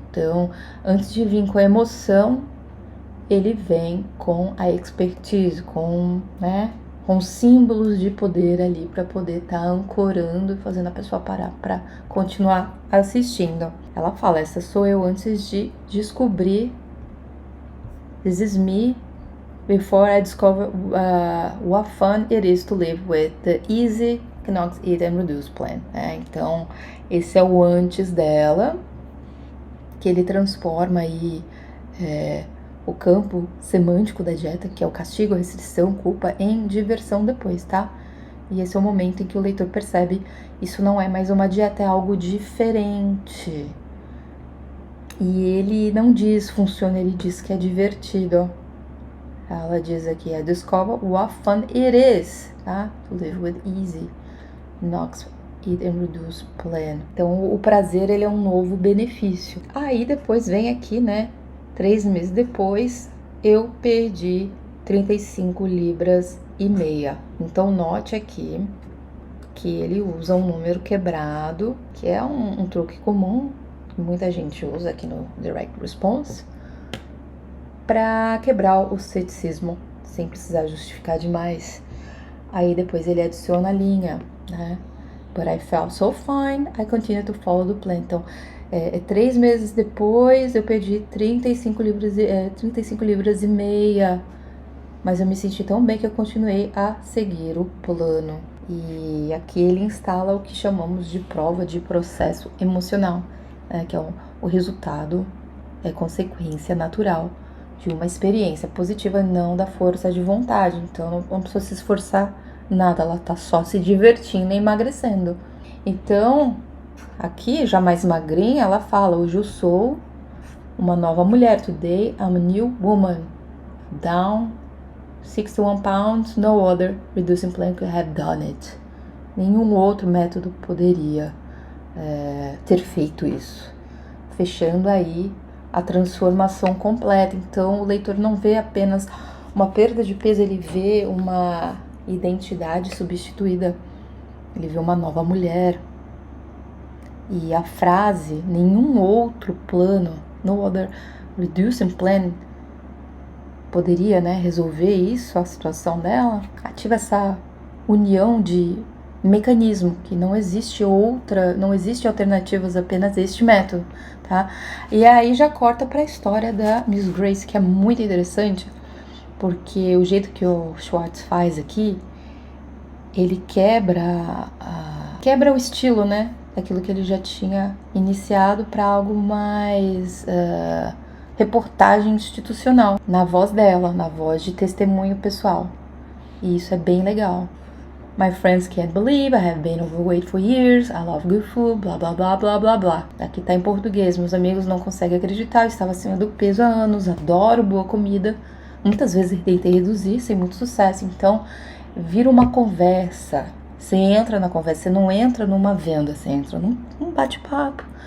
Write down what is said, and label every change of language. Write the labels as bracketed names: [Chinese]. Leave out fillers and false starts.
[Portuguese] Então, antes de vir com a emoção, ele vem com a expertise, com símbolos de poder ali para poder estar ancorando e fazendo a pessoa parar para continuar assistindo. Ela fala: essa sou eu antes de descobrir. [English] This is me before I discover what fun it is to live with the easy Knox Eat and Reduce Plan. [Portuguese] Então, esse é o antes dela, que ele transforma aí o campo semântico da dieta, que é o castigo, a restrição, culpa, em diversão depois, tá? E esse é o momento em que o leitor percebe isso não é mais uma dieta, é algo diferente. E ele não diz funciona, ele diz que é divertido. Ela diz aqui, [English] I discover what fun it is, [Portuguese] tá? [English] To live with easy, Knox Eat and Reduce Plan. [Portuguese] Então, o prazer, ele é um novo benefício. Aí, depois vem aqui, né? 3 meses depois, eu perdi 35 libras e meia. Então, note aqui que ele usa um número quebrado, que é um truque comum, que muita gente usa aqui no Direct Response, para quebrar o ceticismo, sem precisar justificar demais. Aí depois ele adiciona a linha, né? [English] But I felt so fine, I continue to follow the plan. [Portuguese] Então, 3 meses depois, eu perdi 35 libras e meia. Mas eu me senti tão bem que eu continuei a seguir o plano. E aqui ele instala o que chamamos de prova de processo emocional, que é o resultado, consequência natural de uma experiência positiva, não da força de vontade. Então, não precisa se esforçar nada, ela tá só se divertindo e emagrecendo. Então, aqui, já mais magrinha, ela fala: hoje eu sou uma nova mulher. [English] Today I'm a new woman. Down 61 pounds, no other reducing plan could have done it. [Portuguese] Nenhum outro método poderia ter feito isso. Fechando aí a transformação completa. Então o leitor não vê apenas uma perda de peso, ele vê uma identidade substituída. Ele vê uma nova mulher. E a frase, nenhum outro plano, [English] no other reducing plan, [Portuguese] poderia, resolver isso, a situação dela, ativa essa união de mecanismo, que não existe alternativas, apenas este método, tá? E aí já corta para a história da Miss Grace, que é muito interessante, porque o jeito que o Schwartz faz aqui, ele quebra o estilo, daquilo que ele já tinha iniciado para algo mais reportagem institucional, na voz dela, na voz de testemunho pessoal. E isso é bem legal. [English] My friends can't believe I have been overweight for years. I love good food, [Portuguese] blá blá blá blá blá blá. Aqui tá em português. Meus amigos não conseguem acreditar. Eu estava acima do peso há anos. Adoro boa comida. Muitas vezes tentei reduzir sem muito sucesso. Então, vira uma conversa. Você entra na conversa. Você não entra numa venda. Você entra num bate-papo.